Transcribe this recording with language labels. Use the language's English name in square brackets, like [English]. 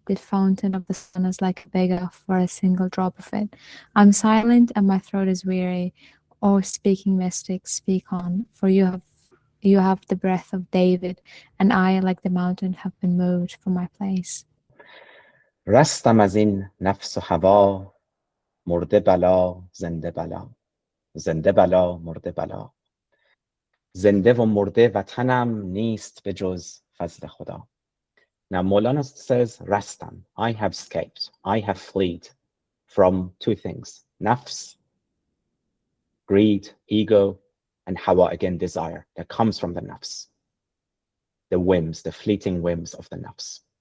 [English] The fountain of the sun is like a beggar for a single drop of it. I'm silent and my throat is weary. O speaking mystic, speak on, for you You have the breath of David, and I, like the mountain, have been moved from my place. [Persian] رستم از این نفس و هوا مرده بلا زنده بلا زنده بلا مرده بلا زنده و مرده وطنم نیست به جز فضل خدا. [English] Now Maulana says, Rastam, I have escaped, I have fled from two things, nafs, greed, ego, and hawa, again, desire, that comes from the nafs, the whims, the fleeting whims of the nafs.